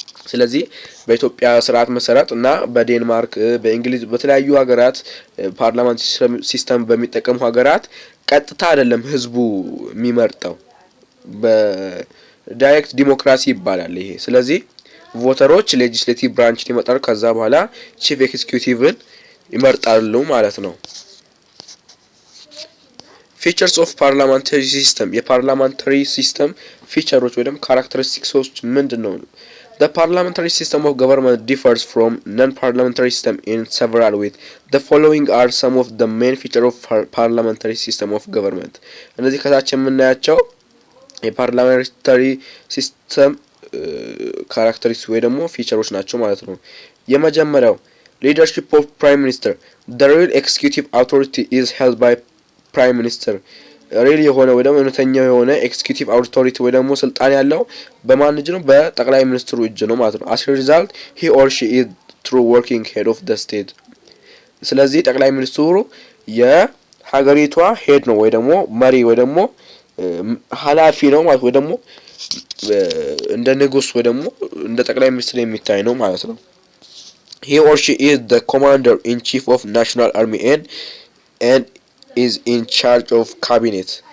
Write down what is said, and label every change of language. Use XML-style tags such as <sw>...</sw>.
<am>ስለዚህ በኢትዮጵያ ስርዓት መሰረት እና በዴንማርክ በእንግሊዝ በተለያዩ ሀገራት ፓርላመንት ሲስተም በሚጠቀሙ ሀገራት ቀጥታ አይደለም ህዝቡ የሚመርጠው በዳይሬክት ዲሞክራሲ ይባላል ይሄ። ስለዚህ ቮተሮች ሌጂስሌቲቭ ብራንች ይመጣሉ። ከዛ በኋላ ቺፍ ኤክስኪዩቲቭን ይመርጣሉ ማለት ነው። ፊቸርስ ኦፍ ፓርላመንታሪ ሲስተም የፓርላመንታሪ ሲስተም ፊቸሮች ወይ ደግሞ ካራክተሪስቲክሶች ምንድነው?</am> <en>The parliamentary system of government differs from non-parliamentary system in several ways. The following are some of the main features of parliamentary system of government.</en> <am>እነዚህ ከታች የምናያቸው የፓርላሜንታሪ ሲስተም ካራክተሪስቲክስ ወይ ደግሞ ፊቸሮች ናቸው ማለት ነው። የመጀመሪያው</am> <en>leadership of prime minister. The real executive authority is held by prime minister.</en> <am>ሪል የሆነ ወይ ደግሞ እውነተኛው የሆነ ኤክስኪዩቲቭ አውቶሪቲ ወይ ደግሞ ስልጣን ያለው በማን እጅ ነው? በጠቅላይ ሚኒስትሩ እጅ ነው ማለት ነው።</am> <en>as a result he or she is true working head of the state.</en> <am>ስለዚህ ጠቅላይ ሚኒስትሩ የሀገሪቷ ሄድ ነው ወይ ደግሞ መሪ ወይ ደግሞ ኃላፊ ነው ማለት ወይ ደግሞ እንደ ንጉስ ወይ ደግሞ እንደ ጠቅላይ ሚኒስትር የሚታይ ነው ማለት ነው።</am> <en>he or she is the commander in chief of national army and is in charge of cabinet.</en>